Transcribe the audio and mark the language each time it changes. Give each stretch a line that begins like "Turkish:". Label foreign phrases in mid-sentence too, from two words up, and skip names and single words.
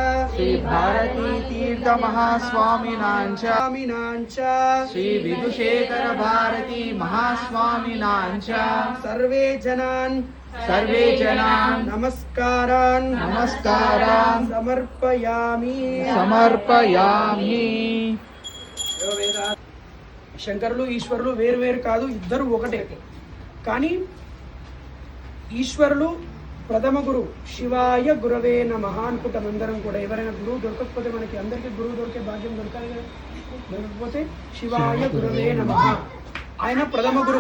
Sanskrit: श्री विधुशेखर भारती महास्वामिनांच सर्वे जनान् नमस्कारान् समर्पयामि।
Telugu: శంకరులు ఈశ్వరులు వేరు వేరు కాదు, ఇద్దరు ఒకటే. కానీ ఈశ్వరులు ప్రథమ గురు
Sanskrit: शिवाय गुरवे नमः
Telugu: అనుకుంటాం అందరం కూడా. ఎవరైనా గురువు దొరకకపోతే, మనకి అందరికీ గురువు దొరికే భాగ్యం దొరకాలి కదా, దొరకకపోతే
Sanskrit: शिवाय गुरवे नमः,
Telugu: ఆయన ప్రథమ గురు.